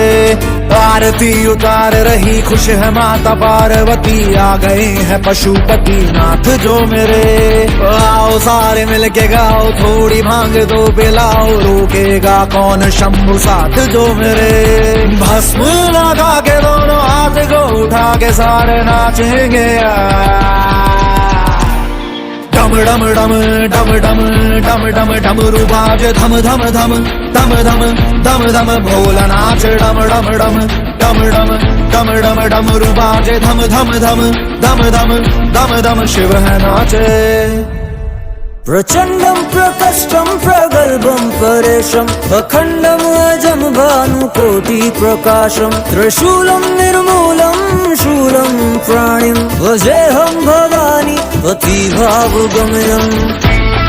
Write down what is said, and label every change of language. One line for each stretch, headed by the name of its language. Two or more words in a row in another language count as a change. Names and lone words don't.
Hindi: आरती उतार रही खुश है माता पार्वती, आ गए हैं पशुपति नाथ जो मेरे। आओ सारे मिलके गाओ, थोड़ी भांग दो पिलाओ, रोकेगा कौन शंभु साथ जो मेरे। भस्म लगा के दोनों हाथ को उठा के सारे नाचेंगे। डम डम डम डम डम डम डम डमरू बाज धम धम धम धम धम धम धम भोला नाच। डम डम डम डम डम डम डम डमरू बाज धम धम धम धम धम धम धम शिव है नाचे।
Sanskrit: प्रचंडं प्रकष्टं प्रगल्भं परेशम्, अखण्डम् अजं भानुकोटिप्रकाशम्, त्रिशूलं निर्मूलं शूलं प्राणिं, भजेऽहं भवानी पतिभावगमयम्।